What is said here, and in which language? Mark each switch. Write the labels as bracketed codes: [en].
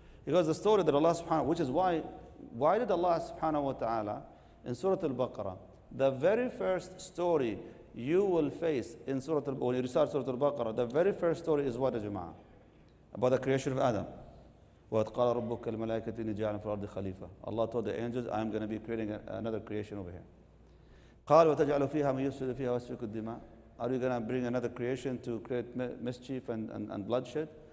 [en] Because the story that Allah subhanahu, which is why did Allah subhanahu wa ta'ala in Surah Al-Baqarah, the very first story you will face in Surah Al-Baqarah, when you recite Surah Al-Baqarah, the very first story is what, Jama'ah? About the creation of Adam. [ar] وَإِذْ قَالَ رَبُّكَ الْمَلَائِكَةِ إِنِّي جَاعِلٌ فِي الْأَرْضِ خَلِيفَةً. [en] Allah told the angels, I am going to be creating another creation over here. [ar] قال وتجعل فيها من يفسد فيها ويسفك الدماء. [en] Are you going to bring another creation to create mischief and bloodshed?